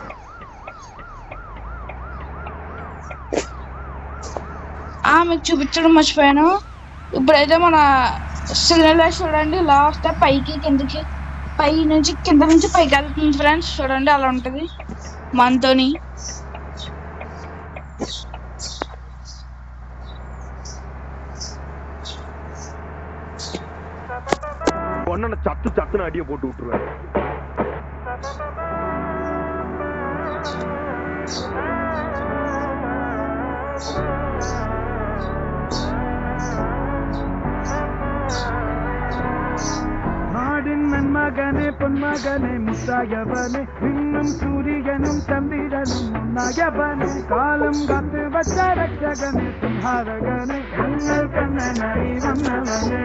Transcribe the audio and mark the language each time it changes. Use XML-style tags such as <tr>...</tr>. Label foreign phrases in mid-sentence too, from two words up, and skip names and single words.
<te>మీకు చూపించడం మర్చిపోయాను. ఇప్పుడైతే మన</te> <en>signal light</en> <te>చూడండి ఇలా వస్తే పైకి కిందకి, పై నుంచి కింద నుంచి పైకి వెళ్తుంది ఫ్రెండ్స్. చూడండి అలా ఉంటుంది మనతోని.</te> <ta>ஒன்னு சத்து சத்துன்னு அடிய போட்டு விட்டுருவாரு. நன்மகனே பொன்மகனே முத்தாயவனே இன்னும் சூரியனும் சந்திரனும் முன்னாயவனே காலம் காத்து வச்ச ரட்சகனே சிம்ஹாரகனே எங்கள் கண்ணனை வந்தவனே.</ta>